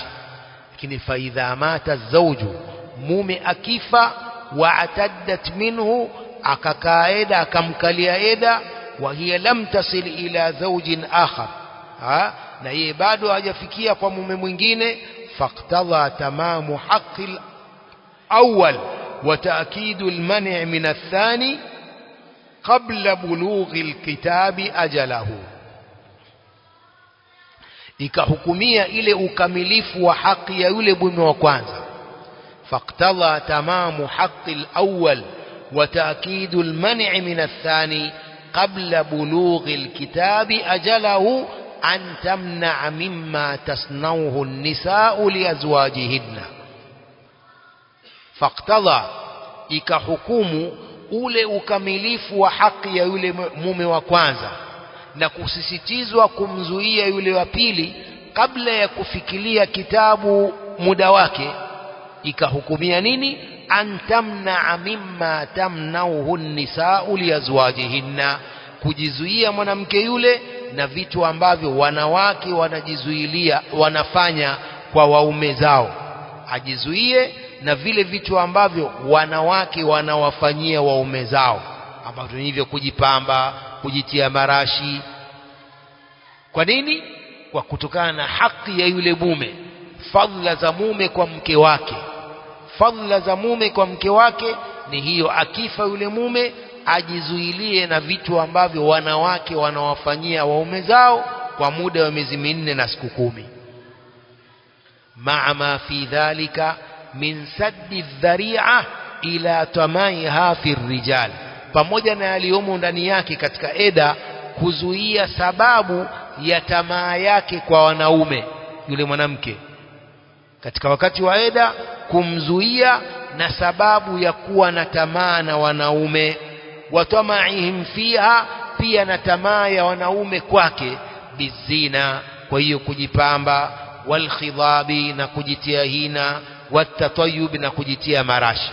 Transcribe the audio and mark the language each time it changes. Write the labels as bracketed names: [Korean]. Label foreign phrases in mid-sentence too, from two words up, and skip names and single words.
[Swahili] Lakini [Arabic] فإذا مات زوج, [Swahili] mume akifa, [Arabic] واعتدت منه, [Swahili] akakaa eda, akamkalia eda, [Arabic] وهي لم تصل إلى زوج آخر, [Swahili] na yeye bado hajafikia kwa mume mwingine, [Arabic] فاقتضى تمام حق الأول وتأكيد المنع من الثاني قبل بلوغ الكتاب أجله, [Swahili] ikahukumia ile ukamilifu wa haki ya yule mume wa kwanza. [Arabic] فاقتضى تمام حق الأول وتأكيد المنع من الثاني قبل بلوغ الكتاب أجله أن تمتنع مما تصنعه النساء لأزواجهن. [Swahili] faqtadha, ikahukumu ule ukamilifu wa haki ya yule mume wa kwanza, na kusisitizwa kumzuia yule wa pili kabla ya kufikiria kitabu muda wake. Ikahukumia nini? [Arabic] أن تمتنع مما تمنعه النساء لأزواجهن, [Swahili] kujizuia mwanamke yule na vitu ambavyo wanawake wanajizuilia, wanafanya kwa waume zao, ajizuie na vile vitu ambavyo wanawake wanawafanyia waume zao, ambavyo ni hivyo kujipamba, kujitia marashi. Kwa nini? Kwa kutokana na haki ya yule mume, fadhila za mume kwa mke wake. Fadhila za mume kwa mke wake ni hiyo, akifa yule mume ajizuilie na vitu ambavyo wanawake wanawafanyia waume zao kwa muda wa miezi 4 na siku 10. [Arabic] مع ما في ذلك من سد الذريعة إلى طمعها في الرجال, [Swahili] pamoja na yaliyomo ndani yake katika eda, kuzuia sababu ya tamaa yake kwa wanaume yule mwanamke katika wakati wa eda, kumzuia na sababu ya kuwa na tamaa na wanaume, [Arabic] وطمعهم فيها, [Swahili] pia na tamaa ya wanaume kwake, bizina, kwa hiyo kujipamba, walkhidhabi, na kujitia hina, watatayub, na kujitia marashi.